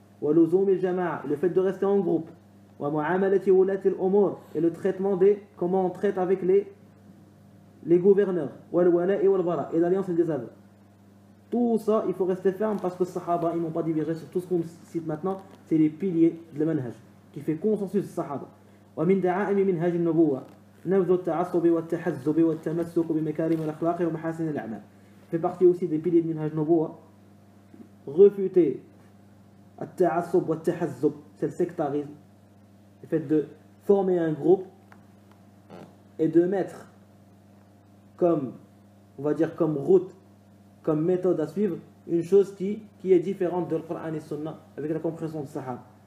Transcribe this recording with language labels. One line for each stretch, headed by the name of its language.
Arabic: Wal-luzum al-jama'a,
French: le fait de rester en groupe.
Arabic: Wa mu'amalati wulati al-umur,
French: et le traitement comment on traite avec les gouverneurs.
Arabic: Wal-wala'i wal-bara,
French: et l'alliance et le désaveu. Tout ça, il faut rester ferme parce que les Sahaba, ils n'ont pas divergé sur tout ce qu'on cite maintenant. C'est les piliers de l'manhaj qui fait consensus des Sahaba.
Arabic: ومن دعائم منهاج النبوة نبذ التعصب والتحزب والتمسك بمكارم الأخلاق ومحاسن الأعمال.
French: Fait partie aussi des piliers de minhaj nubuwa. Refuter
Arabic: التعصب والتحزب,
French: c'est le sectarisme. Le fait de former un groupe et de mettre comme, on va dire comme route, comme méthode à suivre, une chose qui est différente de Coran et Sunna avec la compréhension de Sahaba.